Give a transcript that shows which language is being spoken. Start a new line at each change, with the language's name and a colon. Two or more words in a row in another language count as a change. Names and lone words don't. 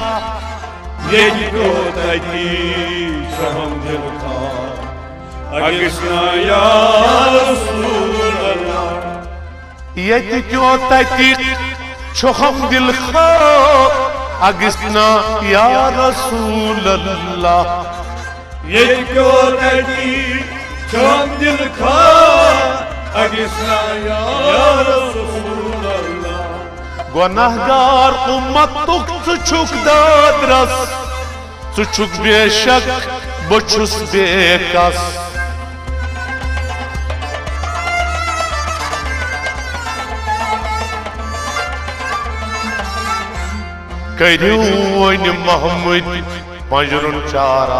Kashmiri: ये क्यों तती छो हम दिल खार अगस्ना
Arabic: يا رسول الله
Kashmiri: ये क्यों तते छो हम दिल खार अगस्ना
Arabic: يا رسول الله
Kashmiri: ये क्यों तती छो हम दिल खार अगस्ना
Arabic: يا رसول الله
Kashmiri: गुनाहगार उम्मतुक छुक दादरस छुक बेशक बछुस बेकस करियो वनि मोहम्मद मजरुन चारा